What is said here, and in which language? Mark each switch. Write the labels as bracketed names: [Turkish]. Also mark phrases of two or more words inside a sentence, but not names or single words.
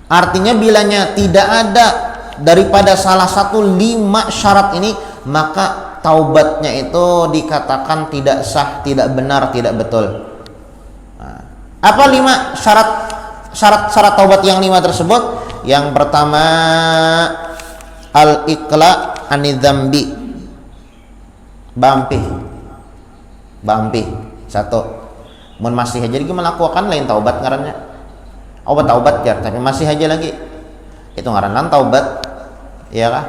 [Indonesian] Artinya bilanya tidak ada daripada salah satu 5 syarat ini, maka taubatnya itu dikatakan tidak sah, tidak benar, tidak betul. Nah, apa 5 syarat taubat yang 5 tersebut? Yang pertama, [Arabic] الإقلاع عن الذنب, bampi. [Banjar] 1, mun masih aja lagi melakukan lain taubat ngarannya. Obat taubat jar, tapi masih aja lagi itu ngaran taubat, ya kah?